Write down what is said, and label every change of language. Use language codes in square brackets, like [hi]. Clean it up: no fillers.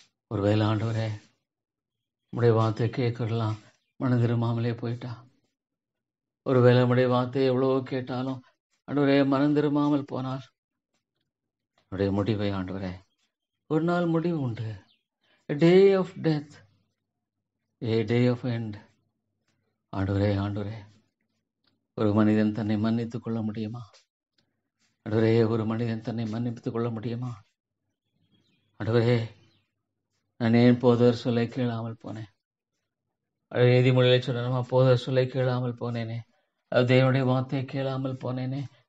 [ta] ஒருவேளை ஆண்டவரே உடைய வார்த்தை கேட்கலாம் மனம் திரும்பாமலே போயிட்டா, ஒருவேளை உடைய வார்த்தையை எவ்வளவோ கேட்டாலும் ஆண்டவரே மனம் திரும்பாமல் போனால் உடைய முடிவை ஆண்டவரே, ஒரு நாள் முடிவு உண்டு. [en] A day of death, a day of end. [ta] ஆண்டவரே ஆண்டவரே, ஒரு மனிதன் தன்னை மன்னித்துக் கொள்ள முடியுமா? ஆண்டவரே, ஒரு மனிதன் தன்னை மன்னித்துக் கொள்ள முடியுமா? ஆண்டவரே, நான் ஏன் போதர் சொல்லை கேளாமல் போனேன்? நீதிமொழியில சொன்னமா, போதர் சொல்லை கேளாமல் போனேனே, அது தேவனுடைய வார்த்தையை கேளாமல் போனேனே.